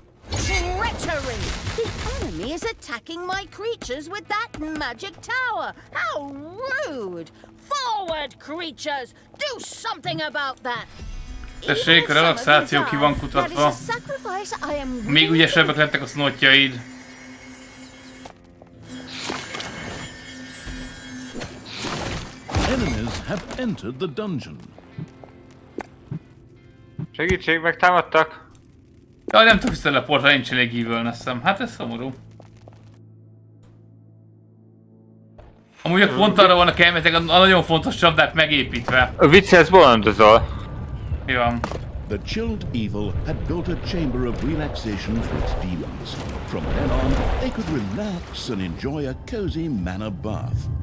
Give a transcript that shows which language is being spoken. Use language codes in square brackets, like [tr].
[en] Treachery! The enemy is attacking my creatures with that magic tower! How rude! Forward, creatures! Do something about that! [hu] Tessék, a relaxáció ki van kutatva. Még ügyesebbek lettek a snotjaid. [en] Enemies have entered the dungeon. [hu] Segítség, megtámadtak. Jaj, nem tudok visszateleportálni, nincs elég evilness-em. Hát ez szomorú. Amúgy pont arra vannak elméletek a nagyon fontos csapdák megépítve. A viccelsz, bolondozol. Mi van? [en] The chilled evil had built a chamber of relaxation for its demons. From then on, they could relax and enjoy a cozy manor bath.